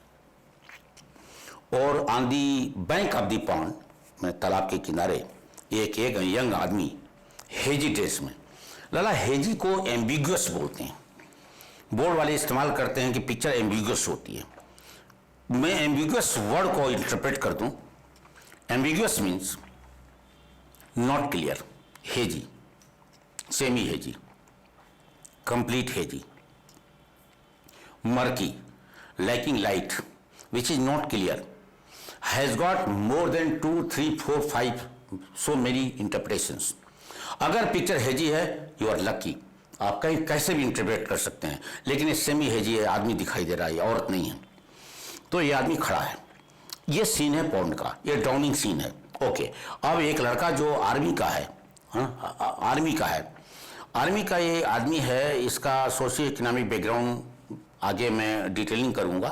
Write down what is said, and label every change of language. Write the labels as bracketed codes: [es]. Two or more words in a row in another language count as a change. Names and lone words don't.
[hi] और [en] on the bank of the pond [hi] में तालाब के किनारे एक यंग आदमी हेजी ड्रेस में। लला हेजी को एम्बिग्युअस बोलते हैं, बोर्ड वाले इस्तेमाल करते हैं कि [en] picture ambiguous [hi] होती है। मैं [en] ambiguous word [hi] को इंटरप्रेट कर दूं, [en] ambiguous means not clear, hazy, semi hazy, complete hazy, murky, lacking light, which is not clear, has got more than 2, 3, 4, 5 so many interpretations. [hi] अगर पिक्चर हेजी है [en] you are lucky, [hi] आप कहीं कैसे भी इंटरप्रेट कर सकते हैं, लेकिन ये सेमी हेजी है, आदमी दिखाई दे रहा है, औरत नहीं है। तो ये आदमी खड़ा है, ये सीन है पॉन्ड का, ये [en] drowning scene [hi] है। ओके, अब एक लड़का जो आर्मी का है, हाँ आर्मी का है, आर्मी का ये आदमी है, इसका [en] socio economic background [hi] आगे मैं डिटेलिंग करूँगा।